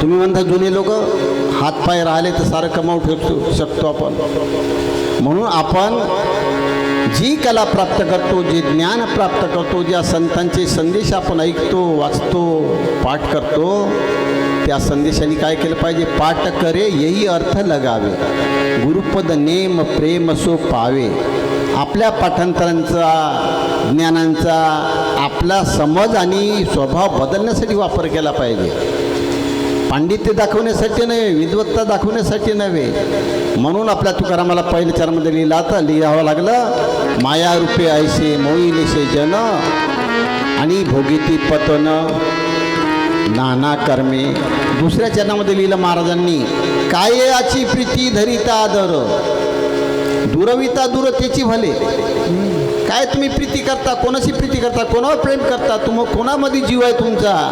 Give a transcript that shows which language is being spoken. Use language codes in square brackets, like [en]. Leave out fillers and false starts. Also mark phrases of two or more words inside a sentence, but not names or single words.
[mr] तुम्ही म्हणता जुने लोक हातपाय राहिले तर सारं कमावू शकतो आपण म्हणून आपण जी कला प्राप्त करतो जे ज्ञान प्राप्त करतो ज्या संतांचे संदेश आपण ऐकतो वाचतो पाठ करतो त्या संदेशाने काय केलं पाहिजे [hi] पाठ करे यही अर्थ लगावे गुरुपद नेम प्रेम सो पावे [mr] आपल्या पाठांतरांचा ज्ञानांचा आपला समज आणि स्वभाव बदलण्यासाठी वापर केला पाहिजे पांडित्य दाखवण्यासाठी नव्हे विद्वत्ता दाखवण्यासाठी नव्हे म्हणून आपल्या तुकारामाला पहिल्या चारमध्ये लिहावं लागलं माया रूपे ऐसे मोईलेसे जन आणि भोगीती पतन नाना कर्मे दुसऱ्या चरणामध्ये लिहिलं महाराजांनी काय याची प्रीती धरिता आदर दुरविता दूरतेची भले काय तुम्ही प्रीती करता कोणाशी प्रीती करता कोणावर प्रेम करता कोणामध्ये जीव आहे तुमचा